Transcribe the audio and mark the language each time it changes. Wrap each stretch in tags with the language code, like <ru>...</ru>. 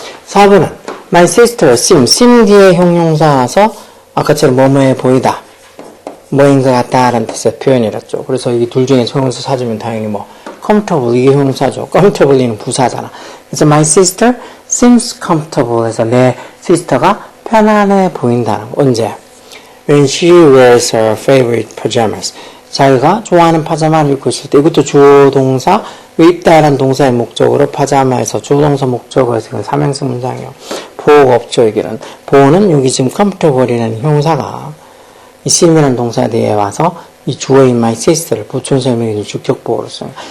<ko>4번은</ko> <en>my sister seem</en> <ko>뒤에 형용사 와서 아까처럼 뭐뭐해 보이다 뭐인 것 같다 라는 뜻의 표현이랬죠. 그래서 이 둘 중에 형용사 찾으면 당연히 뭐 comfortable 이게 형용사죠. comfortably는 부사잖아. 그래서</ko> <en>my sister seems comfortable</en> <ko>해서 내 sister가 편안해 보인다는 거. 언제?</ko> <en>When she wears her favorite pajamas.</en> <ko>자기가 좋아하는 파자마를 입고 있을 때, 이것도 주어 동사, 입다라는 동사의 목적으로 파자마에서 주어 동사 목적으로 지금 삼형식 문장이에요. 보호가 없죠, 여기는. 보호는 여기 지금 comfortable이라는 형사가 이 sim이라는 동사 뒤에 와서 이 주어인 my sister를 보충 설명해준 주격 보호로 써요.</ko>